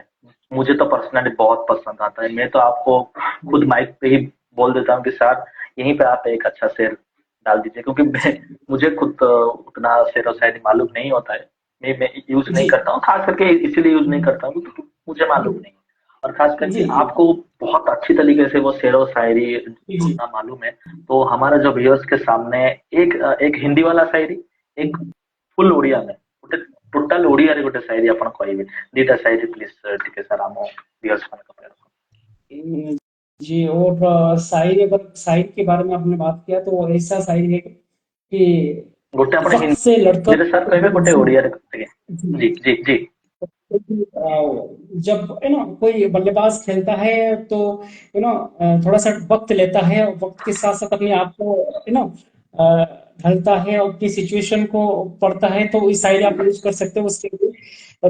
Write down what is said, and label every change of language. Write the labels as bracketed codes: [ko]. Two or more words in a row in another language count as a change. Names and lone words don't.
[hi] मुझे तो पर्सनली बहुत पसंद आता है। मैं तो आपको खुद माइक पे ही बोल देता हूँ कि सर यहीं पे आप एक अच्छा शेर डाल दीजिए, क्योंकि मुझे खुद उतना शेरो शायरी मालूम नहीं होता है। मैं यूज नहीं जी करता हूँ, खास करके इसीलिए यूज नहीं करता हूँ क्योंकि मुझे मालूम नहीं। और खास करके जी जी आपको बहुत अच्छी तरीके से वो शेर व शायरी जी जी। जोड़ना मालूम है। तो हमारा जो व्यूअर्स के सामने एक हिंदी वाला शायरी, एक फुल ओडिया में, [or] ଗୋଟେ ଟୋଟାଲ ଓଡିଆରେ ଗୋଟେ शायरी ଆପଣ କହିବେ। ଦିଟା शायरी प्लीज ଟିକେ ସାର୍ ଆମ व्यूअर्स ମାନଙ୍କ ପାଇଁ ରଖନ୍ତୁ। [hi] जी, और शायरी, अगर शायरी के बारे में आपने बात किया तो वो ऐसा शायरी है कि [or] ଗୋଟେ ଆପଣ [hi] वक्त से लड़कर [or] ହିନ୍ଦୀରେ ସାର୍ କହିବେ, ଗୋଟେ ଓଡିଆରେ କହିବେ। [hi] जी, जी जी जी। क्योंकि, जब कोई बल्लेबाज खेलता है तो थोड़ा सा वक्त लेता है, और वक्त के साथ साथ अपने आप को ढलता है और अपनी सिचुएशन को पढ़ता है, तो इस शायरी आप यूज कर सकते हो उसके लिए।